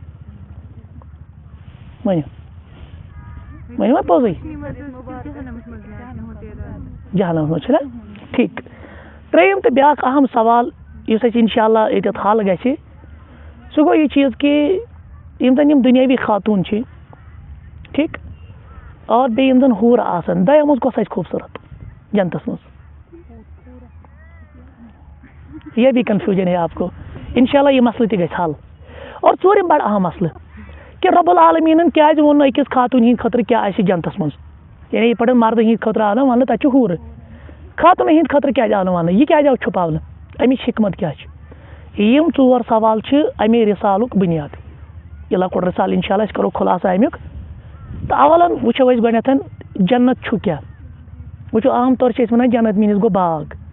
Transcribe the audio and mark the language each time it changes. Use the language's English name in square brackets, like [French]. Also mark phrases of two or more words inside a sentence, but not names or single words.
[Kashmiri] ؤنِو وۄنۍ پوٚزُے جہنمس منٛز چھُنہ ٹھیٖک 3یِم تہٕ بیٛاکھ اہم سوال یُس اَسہِ انشاء اللہ ییٚتٮ۪تھ حل گژھِ سُہ گوٚو یہِ چیٖز کہِ یِم زن یِم دُنیٲوی خاتوٗن چھِ ٹھیٖک اور بیٚیہِ یِم زن ہوٗرٕ آسن دۄیو منٛز کۄس آسہِ خوٗبصوٗرت جنتس منٛز [Urdu] یہ بھی کنفیوجن ہے آپ کو [Kashmiri] انشاء اللہ یہ مسئلہ تہِ گژھِ حل اور 4یِم بڑٕ اہم مسلہٕ کہ رب العالمیٖنن کیازِ ووٚن نہٕ أکِس خاتوٗنہِ ہِنٛدِ خٲطرٕ کیاہ آسہِ جنتس منٛز یعنی یِتھ پٲٹھۍ مردٕ ہِنٛدِ خٲطرٕ آو نہٕ وننہٕ تتہِ چھُ ہوٗرٕ خاتوٗنن ہِنٛدِ خٲطرٕ کیازِ آو نہٕ وننہٕ یہِ کیازِ آو چھُپاونہٕ امِچ حکمت کیاہ چھِ یِم 4 سوال چھِ امے رِسالُک بُنیاد یہِ لۄکُٹ رِسال انشاء اللہ أسۍ کرو خُلاصہٕ امیُک تہٕ اولن وٕچھو أسۍ گۄڈنٮ۪تھ جنت چھُ کیاہ وٕچھو عام طور چھِ أسۍ ونان جنت میٖنٕز گوٚو باغ